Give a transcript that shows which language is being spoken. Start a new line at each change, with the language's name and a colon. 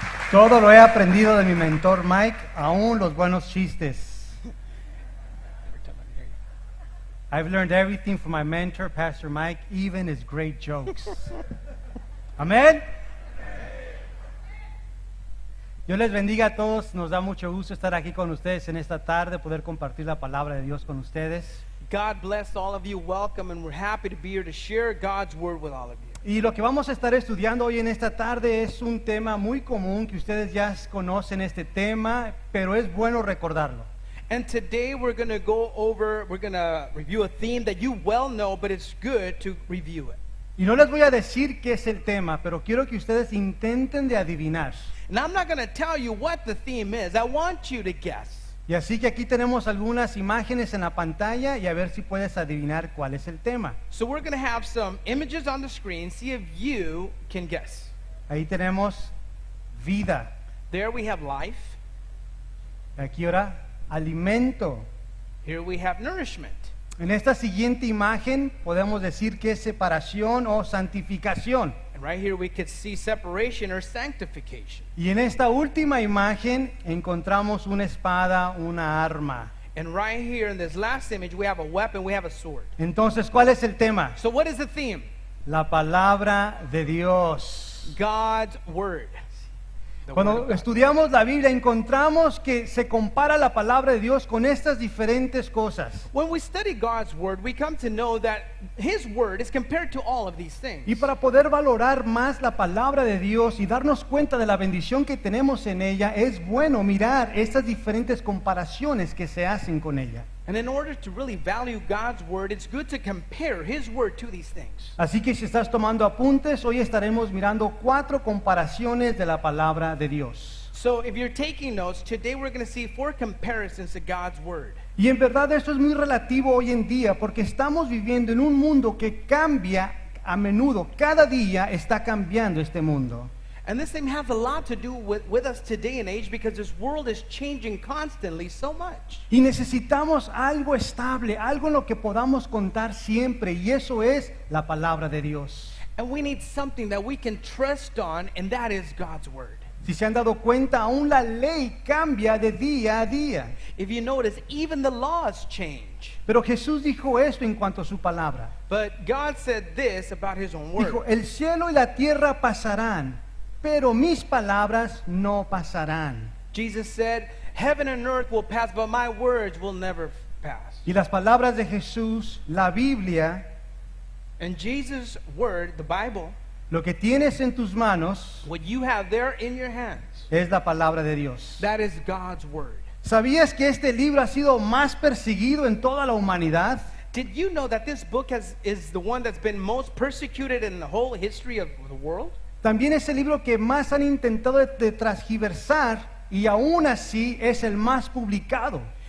Spanish: Todo lo he aprendido de mi mentor Mike, aún los buenos chistes.
English: I've learned everything from my mentor, Pastor Mike, even his great jokes.
Spanish: Amén. Dios les bendiga a todos. Nos da mucho gusto estar aquí con ustedes en esta tarde, poder compartir la palabra de Dios con ustedes.
English: God bless all of you. Welcome, and we're happy to be here to share God's word with all of you.
Spanish: Y lo que vamos a estar estudiando hoy en esta tarde es un tema muy común que ustedes ya conocen este tema, pero es bueno recordarlo.
English: And today we're going to review a theme that you well know, but it's good to review it.
Spanish: Y no les voy a decir qué es el tema, pero quiero que ustedes intenten de adivinar.
English: And I'm not going to tell you what the theme is. I want you to guess.
Spanish: Y así que aquí tenemos algunas imágenes en la pantalla y a ver si puedes adivinar cuál es el tema.
English: So we're going to have some images on the screen. See if you can guess.
Spanish: Ahí tenemos vida.
English: There we have life.
Spanish: Aquí ahora alimento.
English: Here we have nourishment.
Spanish: En esta siguiente imagen podemos decir que es separación o santificación.
English: And right here we could see separation or sanctification.
Spanish: Y en esta última imagen encontramos una espada, una arma.
English: And right here in this last image we have a weapon, we have a sword.
Spanish: Entonces, ¿cuál es el tema?
English: So what is the theme?
Spanish: La palabra de Dios.
English: God's word. The word
Spanish: Cuando
English: of God.
Spanish: estudiamos la Biblia encontramos que se compara la palabra de Dios con estas diferentes cosas.
English: When we study God's word, we come to know that His word is compared to all of these things.
Spanish: Y para poder valorar más la palabra de Dios y darnos cuenta de la bendición que tenemos en ella, es bueno mirar estas diferentes comparaciones que se hacen con ella.
English: And in order to really value God's word, it's good to compare His word to these things.
Spanish: Así que si estás tomando apuntes, hoy estaremos mirando 4 comparaciones de la palabra de Dios.
English: So if you're taking notes, today we're going to see 4 comparisons to God's word.
Spanish: Y en verdad esto es muy relativo hoy en día porque estamos viviendo en un mundo que cambia a menudo. Cada día está cambiando este mundo.
English: And this thing has a lot to do with us today and age, because this world is changing constantly so much.
Spanish: Y necesitamos algo estable, algo en lo que podamos contar siempre, y eso es la palabra de Dios.
English: And we need something that we can trust on, and that is God's word.
Spanish: Si se han dado cuenta, aún la ley cambia de día a día.
English: If you notice, even the laws change.
Spanish: Pero Jesús dijo esto en cuanto a su palabra.
English: But God said this about His own word.
Spanish: Dijo, el cielo y la tierra pasarán, pero mis palabras no pasarán.
English: Jesus said, heaven and earth will pass, but my words will never pass.
Spanish: Y las palabras de Jesús, la Biblia,
English: And Jesus' word, the Bible,
Spanish: lo que tienes en tus manos,
English: what you have there in your hands,
Spanish: es la palabra de Dios.
English: that is God's word.
Spanish: ¿Sabías que este libro ha sido más perseguido en toda la humanidad?
English: Did you know that this book is the one that's been most persecuted in the whole history of the world?
Spanish: También es el libro que más han intentado de transgiversar y aún así es el más publicado.